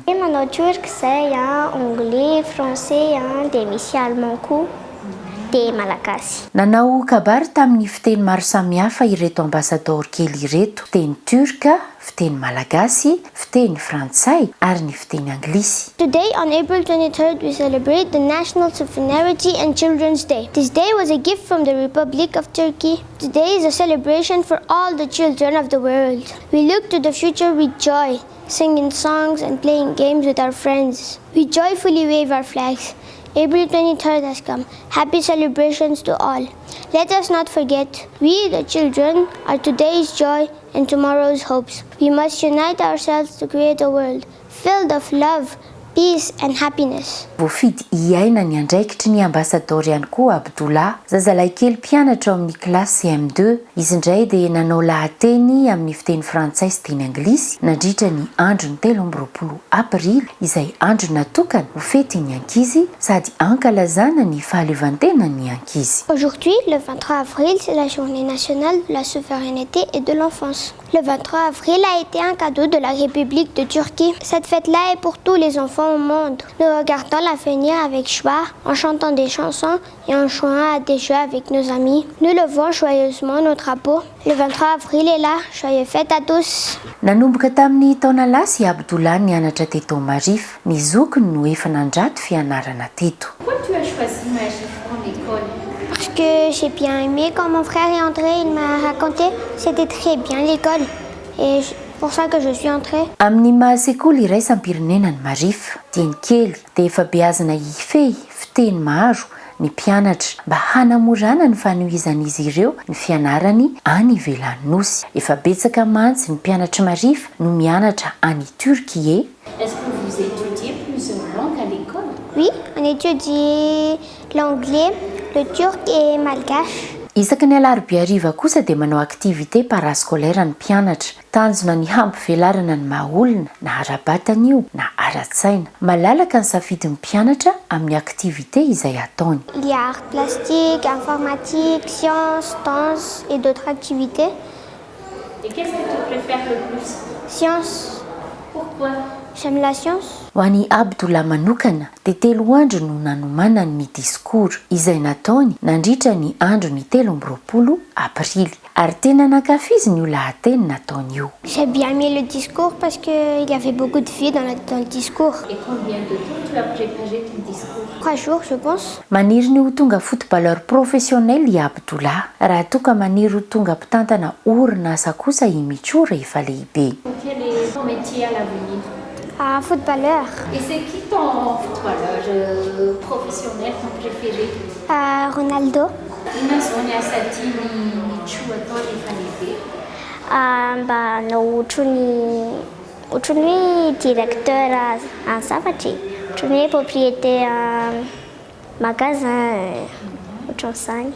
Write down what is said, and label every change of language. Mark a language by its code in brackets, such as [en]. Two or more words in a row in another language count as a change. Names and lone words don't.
[mg] Manao turc zay, [fr] anglais, français, [mg] dia misy allemand koa, dia malagasy. Nanao kabary tamin'ny fiteny maro samihafa ireto ambassador kely ireto: fiteny turka, fiteny malagasy, fiteny frantsay ary ny fiteny anglisy. [en] Today, on April 23rd, we celebrate the National Solidarity and Children's Day. This day was a gift from the Republic of Turkey. Today is a celebration for all the children of the world. We look to the future with joy, singing songs and playing games with our friends. We joyfully wave our flags. April 23rd has come. Happy celebrations to all. Let us not forget, we the children are today's joy and tomorrow's hopes. We must unite ourselves to create a world filled of love, peace and happiness. [mg] Voafidy hiaina ny andraikitry ny ambassador ihany koa Abdullah, zazalahy kely mpianatra ao amin'ny kilasy CM2. Izy indray dia nanao lahateny amin'ny fiteny frantsay sy teny anglisy nandritra ny andro ny 13 aprily izay andro natokana ho fetin'ny ankizy sady ankalazana ny fahaleovantenan'ny ankizy. [fr] Aujourd'hui, le 23 avril, c'est la journée nationale de la souveraineté et de l'enfance. Le 23 avril a été un cadeau de la République de Turquie. Cette fête-là est pour tous les enfants au monde. Nous regardons l'avenir avec joie, en chantant des chansons et en jouant à des jeux avec nos amis. Nous levons joyeusement nos drapeaux. Le 23 avril est là. Joyeux fête à tous. [mg] Nanomboka tamin'ny taona lasy Abdullah nianatra teto Marify. Ny zokiny no efa nandrato fianarana teto. [fr] Pourquoi tu as choisi Marify comme école? Parce que j'ai bien aimé quand mon frère est entré, il m'a raconté, c'était très bien l'école. Et pour ça que je suis entrée. [mg] Amin'ny mahasekoly iraisam-pirenena ny Marify, teny kely dia efa beazana hifehy fiteny maro ny mpianatra mba hanamorana ny fanohizan'izy ireo ny fianarany any ivelan'ny nosy. Efa betsaka mantsy ny mpianatra Marify no mianatra any Turquie. [fr] Est-ce que vous étudiez plusieurs langues à l'école? Oui, on étudie l'anglais, le turc et malgache. [mg] Isaky ny alarobia hariva kosa dia manao [fr] activité parascolaire [mg] ny mpianatra. Tanjona ny hampivelarana ny mahaolona na ara-batana io na ara-tsaina. Malalaka ny safidin'ny mpianatra amin'ny activité izay ataony. [fr] Il y a art plastique, informatique, sciences, danse et d'autres activités. Et qu'est-ce que tu préfères le plus? Sciences. Pourquoi? J'aime la science. [mg] Ho an'i Abdullah manokana dia 3 andro no nanomanany ny diskory izay nataony nandritra ny andro ny 13 aprily ary tena nankafiziny io lahateny nataony io. [fr] J'ai bien aimé le discours parce qu'il y avait beaucoup de vie dans le discours. Et combien de temps tu as préparé ton discours? 3 jours, je pense. [mg] Maniry ny ho tonga [fr] footballeur professionnel [mg] i Abdullah raha toka maniry ho tonga mpitantana orinasa kosa i Mitso rehefa lehibe. [fr] Quel est ton métier à l'avenir? Footballeur. Et c'est qui ton footballeur professionnel, ton préféré? Ronaldo. [mg] Inazony asa tiany Mitso atao rehefa lehibe? Mba no ohatrany hoe directeur en zavatry, ohatrany hoe [fr] propriétaire magasin, [mg] ohatran'izany.